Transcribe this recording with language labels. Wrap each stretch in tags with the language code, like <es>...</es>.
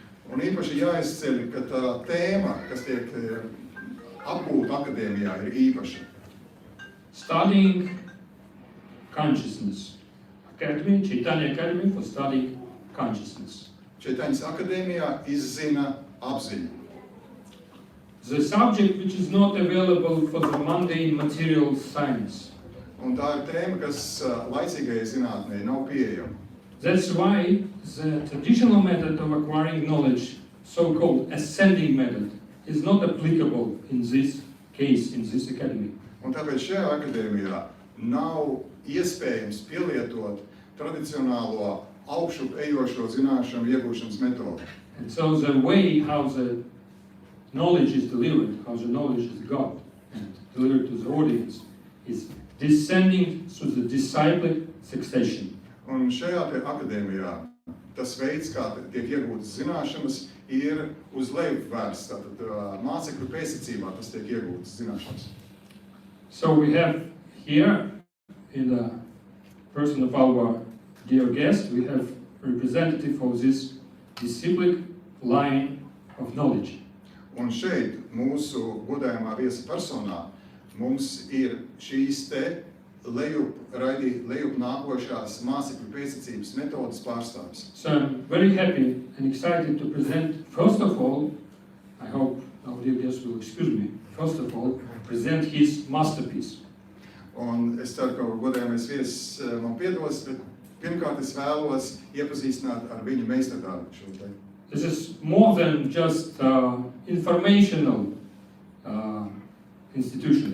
<lv>Un īpaši jāizceļ, ka tā tēma, kas tiek apgūta akadēmijā, ir īpaša.</lv> <en>Studying consciousness. Academy, Chaitanya Academy for studying consciousness.</en> <lv>Chaitanyas akadēmijā izzina apziņu.</lv> <en>The subject which is not available for the mundane material science.</en> <lv>Un tā ir tēma, kas laicīgajai zinātnei nav pieejama.</lv> <en>That's why the traditional method of acquiring knowledge, so-called ascending method, is not applicable in this case, in this academy.</en> <lv>Un tāpēc šajā akadēmijā nav iespējams pielietot tradicionālo augšup ejošo zināšanu iegūšanas metodi.</lv> <en>And so the way how the knowledge is delivered, how the knowledge is got and delivered to the audience, is descending through the disciplic succession.</en> <lv>Un šajā te akadēmijā tas veids, kā tiek iegūtas zināšanas, ir uz leju vērsts. Tātad mācekļu pēcsecībā tas tiek iegūtas zināšanas.</lv> <en>So we have here, in the person of our dear guest, we have representative of this disciplic line of knowledge.</en> <lv>Un šeit mūsu godājumā viesa personā mums ir šīs te lejup nākošās mācekļu pēctecības metodas pārstāvis.</lv> <en>So I'm very happy and excited to present, first of all, I hope nobody else will excuse me, first of all, present his masterpiece.</en> <lv>Un es ceru, ka godājamais viesis man piedos, bet pirmkārt es vēlos iepazīstināt ar viņa meistardarbu šo te.</lv> <en>This is more than just informational institution.</en>